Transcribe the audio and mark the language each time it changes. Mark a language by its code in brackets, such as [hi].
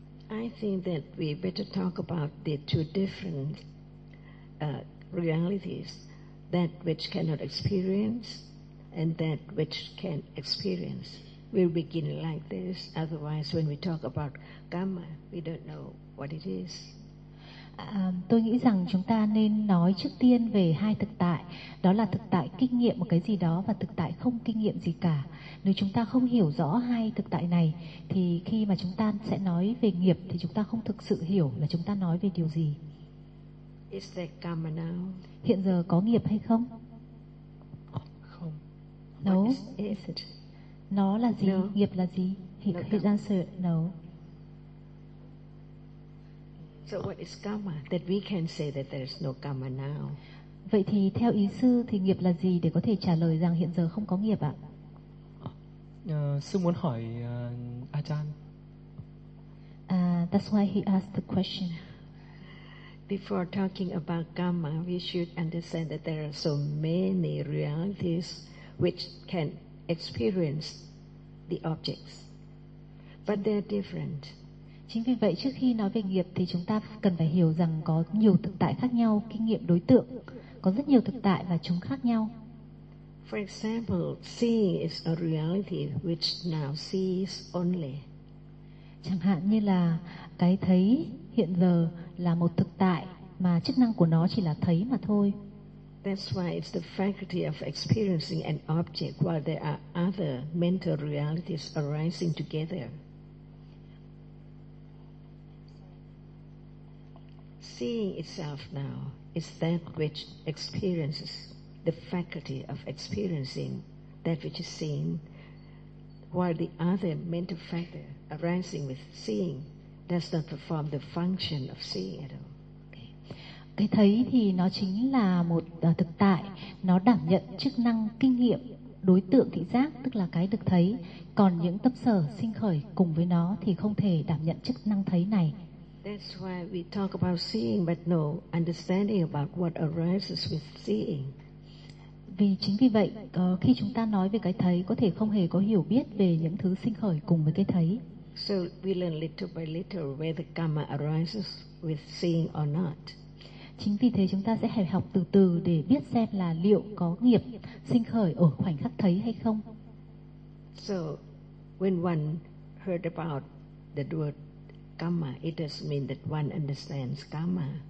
[en] I think that we better talk about the two different realities, that which cannot experience and that which can experience. We'll begin like this, otherwise when we talk about karma, we don't know what it is. [vi] Tôi nghĩ rằng chúng ta nên nói trước tiên về hai thực tại, đó là thực tại kinh nghiệm một cái gì đó và thực tại không kinh nghiệm gì cả. Nếu chúng ta không hiểu rõ hai thực tại này thì khi mà chúng ta sẽ nói về nghiệp thì chúng ta không thực sự hiểu là chúng ta nói về điều gì. [en] Is there karma now? [vi] Hiện giờ có nghiệp hay không? Không. [en] No. What is it? [vi] Nó là gì? [en] No. [vi] Nghiệp là gì? [en] No. Answer, no. So what is karma? That we can say that there is no karma now. [vi] Vậy thì theo ý sư thì nghiệp là gì để có thể trả lời rằng hiện giờ không có nghiệp ạ? Sư muốn hỏi Achan. [en] That's why he asked the question. Before talking about karma, we should understand that there are so many realities which can experience the objects, but they are different. [vi] Chính vì vậy, trước khi nói về nghiệp thì chúng ta cần phải hiểu rằng có nhiều thực tại khác nhau, kinh nghiệm đối tượng, có rất nhiều thực tại và chúng khác nhau. [en] For example, seeing is a reality which now sees only. [vi] Chẳng hạn như là cái thấy hiện giờ là một thực tại mà chức năng của nó chỉ là thấy mà thôi. [en] That's why it's the faculty of experiencing an object while there are other mental realities arising together. Seeing itself now is that which experiences the faculty of experiencing that which is seen, while the other mental factor arising with seeing does not perform the function of seeing at all. [vi] Cái thấy thì nó chính là một thực tại, nó đảm nhận chức năng kinh nghiệm đối tượng thị giác, tức là cái được thấy. Còn những tâm sở sinh khởi cùng với nó thì không thể đảm nhận chức năng thấy này. [en] That's why we talk about seeing but no understanding about what arises with seeing. [vi] Vì chính vì vậy, khi chúng ta nói về cái thấy có thể không hề có hiểu biết về những thứ sinh khởi cùng với cái thấy. [en] So we learn little by little whether karma arises with seeing or not. [vi] Chính vì thế chúng ta sẽ phải học từ từ để biết xem là liệu có nghiệp sinh khởi ở khoảnh khắc thấy hay không. [en] So when one heard about the word karma, it does mean that one understands karma.